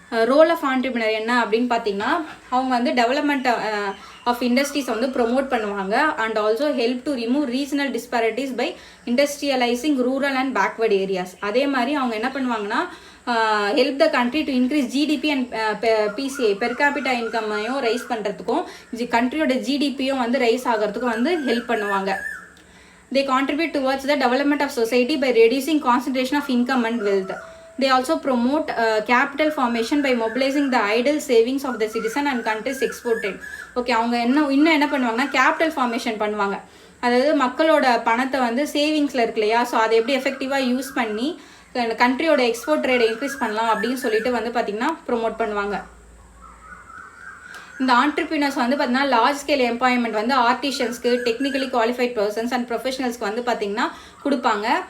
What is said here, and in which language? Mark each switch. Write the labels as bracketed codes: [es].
[ta] Role of ஆண்ட்ரிபியூனர் என்ன அப்படின்னு பார்த்தீங்கன்னா அவங்க வந்து டெவலப்மெண்ட் ஆஃப் இண்டஸ்ட்ரீஸ் வந்து ப்ரொமோட் பண்ணுவாங்க [en] And also help to remove regional disparities by industrialising rural and backward areas. [ta] அதே மாதிரி அவங்க என்ன பண்ணுவாங்கன்னா [en] help the country to increase GDP [ta] and PCI per capita இன்கம்மையும் rice பண்ணுறதுக்கும் கண்ட்ரியோட ஜிடிபியும் வந்து ரைஸ் ஆகிறதுக்கும் வந்து ஹெல்ப் பண்ணுவாங்க. [en] They contribute towards the development of society by reducing concentration of income and wealth. They also promote capital formation by mobilizing the idle savings of the citizen and countries exported. [ta] Okay, அவங்க இன்னும் என்ன பண்ணுவாங்கன்னா capital formation பண்ணுவாங்க. அதாவது மக்களோட பணத்தை வந்து சேவிங்ஸில் இருக்கு இல்லையா, ஸோ அதை எப்படி எஃபெக்டிவாக யூஸ் பண்ணி கண்ட்ரியோட எக்ஸ்போர்ட் ட்ரேடை இன்க்ரீஸ் பண்ணலாம் அப்படின்னு சொல்லிட்டு வந்து பார்த்தீங்கன்னா ப்ரொமோட் பண்ணுவாங்க. இந்த ஆண்டர்பிரினர்ஸ் வந்து பார்த்தீங்கன்னா லார்ஜ் ஸ்கேல் எம்ப்ளாய்மெண்ட் வந்து ஆர்டிஷியன்ஸ்க்கு, டெக்னிக்கலி குவாலிஃபைட் பர்சன்ஸ் அண்ட் ப்ரொஃபஷனல்ஸ்க்கு வந்து பார்த்தீங்கன்னா கொடுப்பாங்க.